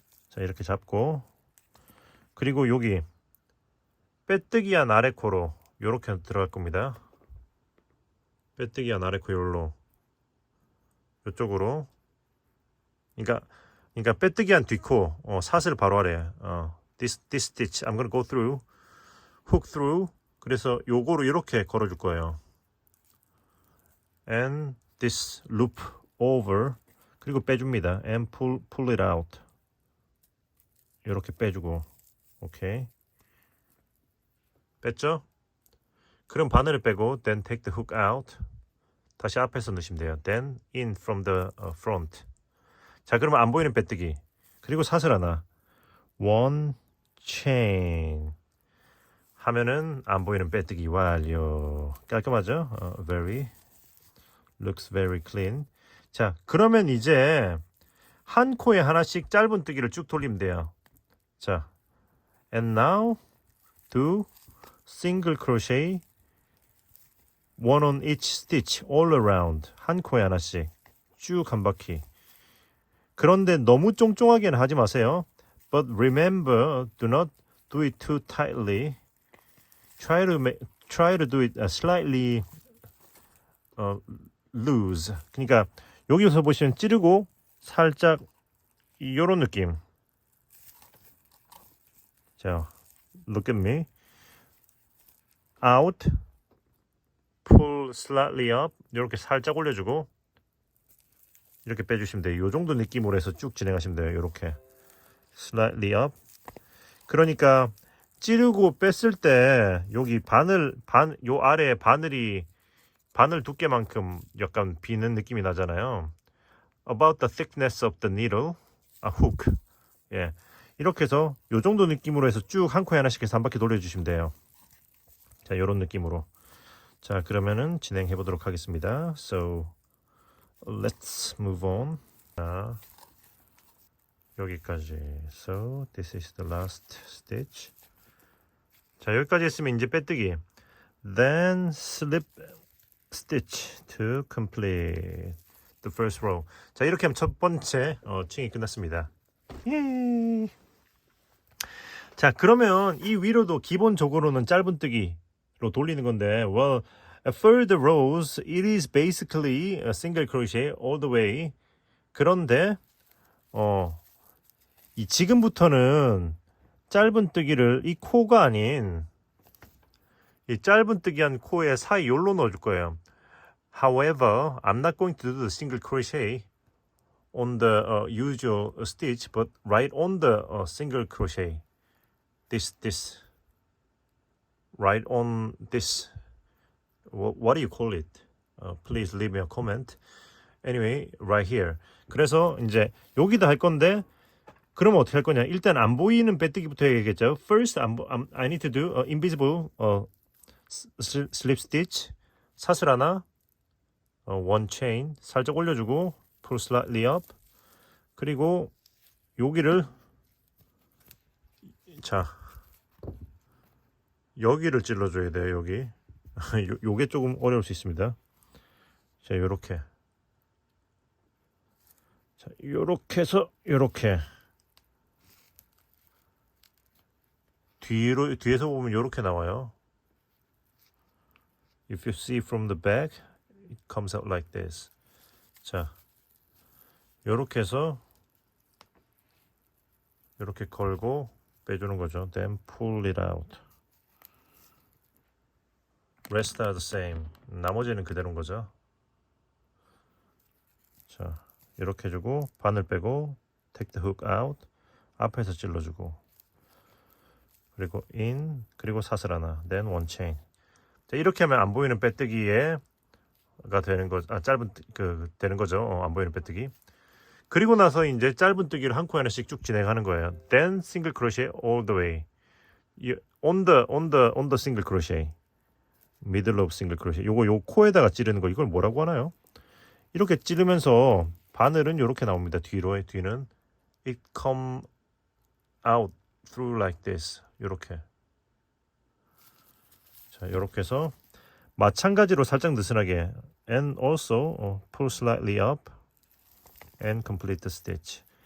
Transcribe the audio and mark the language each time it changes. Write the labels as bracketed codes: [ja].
[ko] 자, 이렇게 잡고, 그리고 여기 빼뜨기 한 아래 코로 요렇게 들어갈 겁니다. 빼뜨기 한 아래 코 요로 요쪽으로. 그러니까 빼뜨기 한 뒷코 사슬 바로 아래. [en] This stitch I'm gonna go through, hook through. [ko] 그래서 요거로 이렇게 걸어줄 거예요. [en] And this loop over. [ko] 그리고 빼줍니다. [en] And pull it out. [ko] 이렇게 빼주고. 오케이. 뺐죠? 그럼 바늘을 빼고 [en] then take the hook out. [ko] 다시 앞에서 넣으시면 돼요. [en] Then in from the front. [ko] 자, 그러면 안 보이는 빼뜨기. 그리고 사슬 하나. [en] One chain. [ko] 하면은 안 보이는 빼뜨기 완료. 깔끔하죠? [en] Very. Looks very clean. [ko] 자, 그러면 이제 한 코에 하나씩 짧은뜨기를 쭉 돌리면 돼요. [en] 자, and now do single crochet 1 on each stitch all around. [ko] 한 코에 하나씩 쭉 한 바퀴. 그런데 너무 쫑쫑하게는 하지 마세요. [en] But remember, do not do it too tightly. Try to do it slightly loose. [ko] 그러니까 여기서 보시면 찌르고 살짝 이런 느낌. [en] 자, look at me. Out, pull slightly up. [ko] 이렇게 살짝 올려주고 이렇게 빼주시면 돼요. 이 정도 느낌으로 해서 쭉 진행하시면 돼요. 이렇게 [en] slightly up. [ko] 그러니까 찌르고 뺐을 때 여기 요 아래에 바늘 두께만큼 약간 비는 느낌이 나잖아요. [en] About the thickness of the needle, hook. [ko] 예, 이렇게 해서 요 정도 느낌으로 해서 쭉 한 코에 하나씩 해서 한 바퀴 돌려주시면 돼요. 자, 요런 느낌으로. 자, 그러면은 진행해 보도록 하겠습니다. [en] So, let's move on. [ko] 자, 여기까지. [en] So, this is the last stitch. [ko] 자, 여기까지 했으면 이제 빼뜨기. [en] Then slip stitch to complete the first row. [ko] 자, 이렇게 하면 첫 번째 층이 끝났습니다. 예. 자, 그러면 이 위로도 기본적으로는 짧은뜨기로 돌리는 건데, [en] well, for the rows, it is basically a single crochet all the way. [ko] 그런데 이 지금부터는 짧은뜨기를 이 코가 아닌 이 짧은뜨기한 코의 사이 요로 넣어줄 거예요. [en] However, I'm not going to do the single crochet on the usual stitch, but right on the single crochet. This. Right on this. What do you call it? Please leave me a comment. Anyway, right here. [ko] 그래서 이제 여기다 할 건데, 그러면 어떻게 할 거냐? 일단 안 보이는 빼뜨기부터 해야겠죠. [en] First, I need to do invisible slip stitch. [ko] 사슬 하나, [en] one chain [ko] 살짝 올려주고, [en] pull slightly up. [ko] 그리고 여기를 자 여기를 찔러줘야 돼요. 여기 요게 조금 어려울 수 있습니다. 자, 요렇게. 자, 요렇게 해서 요렇게 뒤에서 보면 요렇게 나와요. [en] If you see from the back, it comes out like this. [ko] 자, 요렇게 해서 요렇게 걸고 빼주는 거죠. [en] Then pull it out. Rest are the same. [ko] 나머지는 그대로인 거죠. 자, 이렇게 해주고 바늘 빼고 [en] take the hook out. [ko] 앞에서 찔러주고 그리고 in 그리고 사슬 하나. [en] Then one chain. [ko] 자, 이렇게 하면 안 보이는 빼뜨기가 되는 거, 짧은 되는 거죠. 안 보이는 빼뜨기. 그리고 나서 이제 짧은뜨기를 한 코 하나씩 쭉 진행하는 거예요. [en] Then single crochet all the way. On the single crochet. Middle of single crochet. [ko] 요거 요 코에다가 찌르는 거, 이걸 뭐라고 하나요? 이렇게 찌르면서 바늘은 요렇게 나옵니다. 뒤는 [en] it come out through like this. [ko] 요렇게. 자, 요렇게 해서 마찬가지로 살짝 느슨하게 [en] and also pull slightly up and complete the stitch.